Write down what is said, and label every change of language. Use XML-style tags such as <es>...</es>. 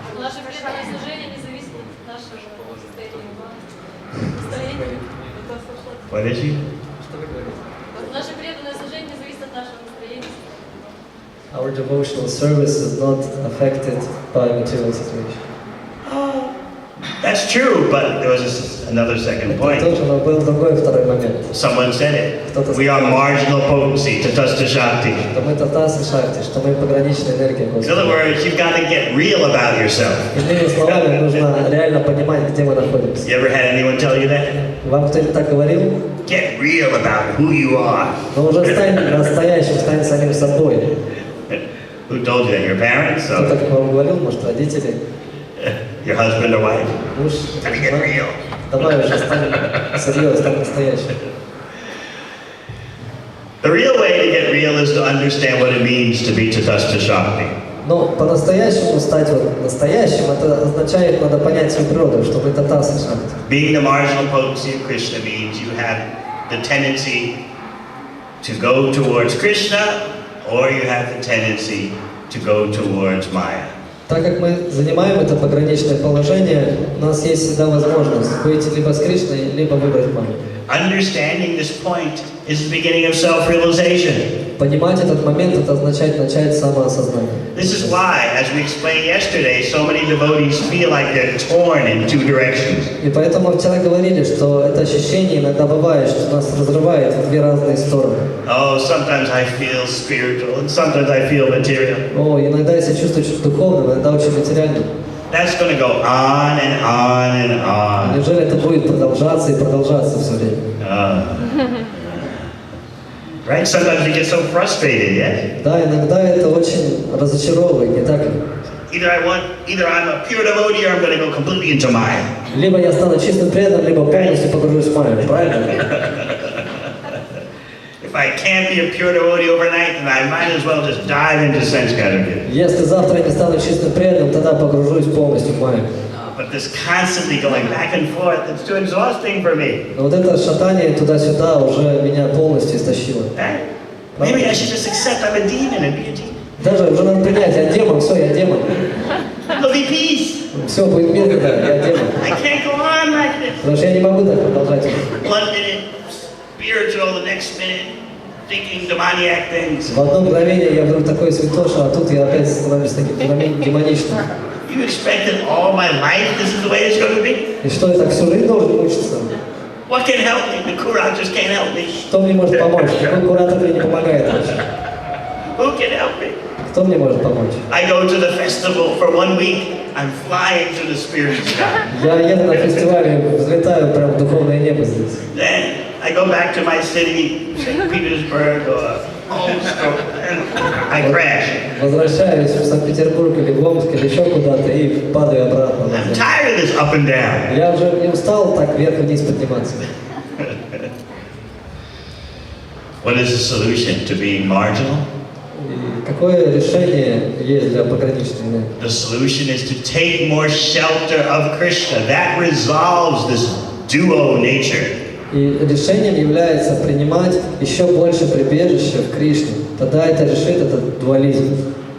<ru>Наше преданное служение не зависит от нашего настроения.</ru> <en>What is he?</en> <ru>Наше преданное служение не зависит от нашего настроения.</ru> <en>Our devotional service is not affected by material situation. That's true, but there was another second point.</en> <ru>Тоже, но был другой второй момент.</ru> <en>Someone said it. We are marginal potency, tatasta shakti.</en> <ru>Что мы татасы шакти, что мы пограничная энергия</ru> <en>In</en> <ru>Господа.</ru> <en>other words, you've got to get real about yourself.</en> <ru>Иными словами, нужно реально понимать, где мы находимся.</ru> <en>You ever had anyone tell you that?</en> <ru>Вам кто-нибудь так говорил?</ru> <en>Get real about who you are.</en> <ru>Но уже стань настоящим, стань самим собой.</ru> <en>Who told you that? Your parents?</en> <ru>Кто так вам говорил? Может, родители?</ru> <en>Your husband or wife?</en> <ru>Муж?</ru> <en>Gotta get real.</en> <ru>Давай уже стань серьезным, стань настоящим.</ru> <en>The real way to get real is to understand what it means to be tatasta shakti.</en> <ru>Но по-настоящему стать вот настоящим, это означает, надо понять свою природу, что мы татасы шакти.</ru> <en>Being the marginal potency of Krishna means you have the tendency to go towards Krishna, or you have the tendency to go towards Maya.</en> <ru>Так как мы занимаем это пограничное положение, у нас есть всегда возможность быть либо с Кришной, либо выбрать Майю.</ru> <en>Understanding this point is the beginning of self-realization.</en> <ru>Понимать этот момент, это означает начать самоосознание.</ru> <en>This is why, as we explained yesterday, so many devotees feel like they're torn in two directions.</en> <ru>И поэтому вчера говорили, что это ощущение иногда бывает, что нас разрывает в две разные стороны.</ru> <en>Oh, sometimes I feel spiritual, and sometimes I feel material.</en> <ru>О, иногда я себя чувствую чуть духовным, иногда очень материальным.</ru> <en>That's going to go on and on and on.</en> <ru>Неужели это будет продолжаться и продолжаться все время?</ru> <en>Right? Sometimes we get so frustrated, yes?</en> <ru>Да, иногда это очень разочаровывает, не так ли?</ru> <en>Either I'm a pure devotee or I'm going to go completely into Maya.</en> <ru>Либо я стану чистым преданным, либо полностью погружусь в Майю, правильно?</ru> <en>If I can't be a pure devotee overnight, then I might as well just dive into sense category.</en> <ru>Если завтра я не стану чистым преданным, тогда погружусь полностью в Майю.</ru> <en>But this constantly going back and forth, it's too exhausting for me.</en> <ru>Но вот это шатание туда-сюда уже меня полностью истощило.</ru> <en>Right? Maybe I should just accept I'm a demon and be a demon.</en> <ru>Даже уже надо принять, я демон, все, я демон.</ru> <en>There'll be peace.</en> <ru>Все, будет мир, когда я демон.</ru> <en>I can't go on like this.</en> <ru>Потому что я не могу так продолжать.</ru> <en>1 minute spiritual, the next minute thinking demoniac things.</en> <ru>В одно мгновение я вдруг такой святоша, а тут я опять становлюсь таким демоничным.</ru> <en>You expected all my life this is the way it's going to be? И что, я так всю жизнь должен мучиться? What can help me? The Quran just can't help me.</en> <ru>Кто мне может помочь? Никакой куратор мне не помогает вообще.</ru> <en>Who can help me?</en> <ru>Кто мне может помочь?</ru> <en>I go to the festival for 1 week. I'm flying to the spirit sky. Я еду на фестивале, взлетаю прям в духовное небо здесь. Then I go back to my city, St. Petersburg or Omsk, and I crash.</en> <ru>Возвращаюсь в Санкт-Петербург или в Омск или еще куда-то и падаю обратно.</ru> <en>I'm tired of this up and down.</en> <ru>Я уже не устал так вверх-вниз подниматься.</ru> <en>What is the solution to being marginal?</en> <ru>И какое решение есть для пограничной энергии?</ru> <en>The solution is to take more shelter of Krishna. That resolves this duo nature.</en> <ru>И решением является принимать еще больше прибежища в Кришне. Тогда это решит этот дуализм.</ru>